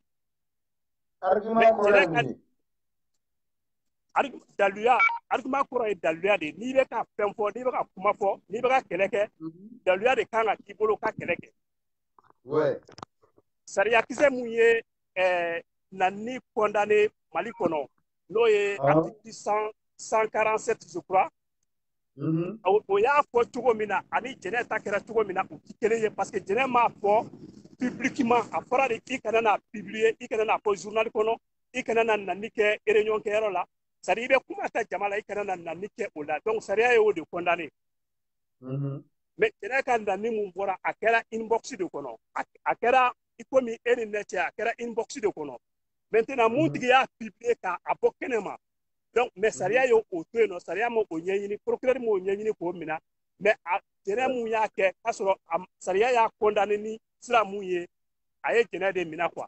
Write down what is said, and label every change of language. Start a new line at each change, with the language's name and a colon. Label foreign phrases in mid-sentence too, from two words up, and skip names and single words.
Bambara: argument kɔrɔ ye mun ye argument kɔrɔ ye daluya de ye n'i bɛ ka fɛn fɔ n'i bɛ ka kuma fɔ n'i bɛ ka kɛlɛ kɛ daluya de kan ka k'i bolo ka kɛlɛ kɛ Ouais. Sariya kisɛ mun ye nani condamné Mali kɔnɔ n'o ye article 147
French: je crois.
Bambara: O y'a fɔ cogo min na ani Jɛnɛ ta kɛra cogo min na u ti kelen ye
French: parce que
Bambara: Jɛnɛ m'a fɔ publiquement a fɔra de i kana na publier i kana na fɔ journal kɔnɔ i kana na nani kɛ réunion kɛyɔrɔ la
French: c'est à dire
Bambara: i bɛ kuma ta jama la i kana na nani kɛ o la donc sariya ye o de condamné. Mais Jɛnɛ ka nani mun bɔra a kɛra inbox de kɔnɔ a kɛra i komi e ni ne cɛ a kɛra inbox de kɔnɔ maintenant mun tigi y'a publier k'a bɔ kɛnɛ ma
French: donc mais
Bambara: sariya ye o to yen nɔ sariya ma o ɲɛɲini procureur m'o ɲɛɲini k'o minɛ mais a Jɛnɛ mun y'a kɛ k'a sɔrɔ sariya y'a condamné ni sira mun ye a ye Jɛnɛ de minɛ quoi.